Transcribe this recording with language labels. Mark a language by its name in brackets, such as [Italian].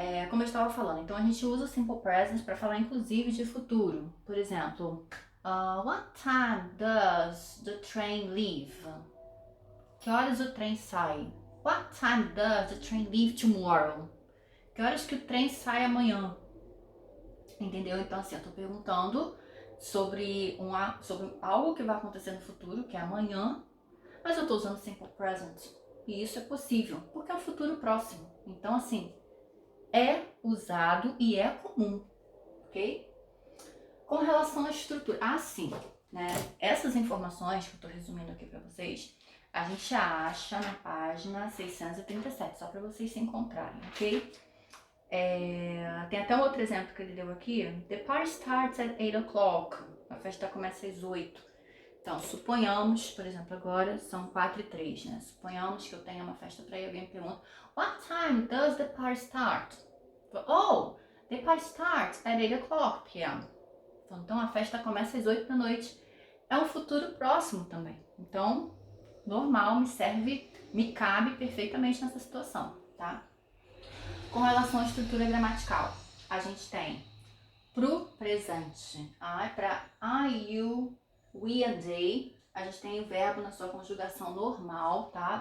[Portuguese] Como eu estava falando, então a gente usa o simple present para falar inclusive de futuro. Por exemplo, [English] what time does the train leave? [Portuguese] Que horas o trem sai? [English] What time does the train leave tomorrow? [Portuguese] Que horas que o trem sai amanhã? Entendeu? Então assim, eu tô perguntando sobre algo que vai acontecer no futuro, que é amanhã, mas eu tô usando simple present. E isso é possível, porque é o futuro próximo. Então assim, é usado e é comum, ok? Com relação à estrutura, sim, né? Essas informações que eu tô resumindo aqui para vocês, a gente acha na página 637, só para vocês se encontrarem, ok? Tem até um outro exemplo que ele deu aqui. [English] The party starts at 8 o'clock. [Portuguese] A festa começa às 8. Então, suponhamos, por exemplo, agora são 4:03, né? Suponhamos que eu tenha uma festa para ir, alguém me pergunta: [English] What time does the party start? Oh, the party starts at 8 o'clock p.m. [Portuguese] Então, a festa começa às 8 da noite. É um futuro próximo também. Então, normal, me cabe perfeitamente nessa situação, tá? Com relação à estrutura gramatical, a gente tem pro presente, para I, you, we and they, a gente tem o verbo na sua conjugação normal, tá?